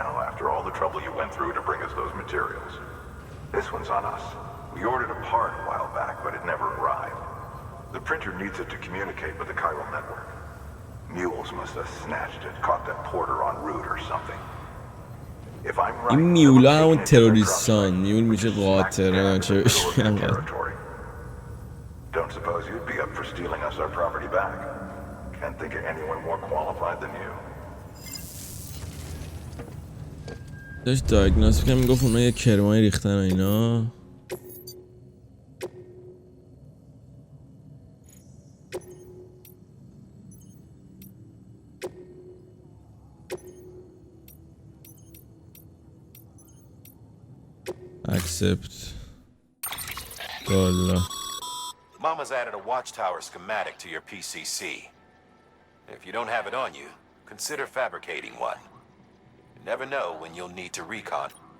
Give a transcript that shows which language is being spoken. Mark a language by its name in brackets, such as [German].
[English] After all the trouble you went through to bring us those materials. This one's on us. We ordered a part a while back, but it never arrived. The printer needs it to communicate with the chiral network. Mules must have snatched it, caught that porter en route or something. [Persian] این میولا همون تروریستان. میول میشه قاطره چه بشیم. [English] Don't suppose you'd be up for stealing us our property back. Can't think of anyone more qualified than you. [Persian] داشت دایگنوز که میگفت اونا یه کرمای ریختن و اینا. [English] accept [Persian] والا. [English] Mama's added a watchtower schematic to your PCC. If you don't have it on you, consider fabricating one. You never know when you'll need to recon.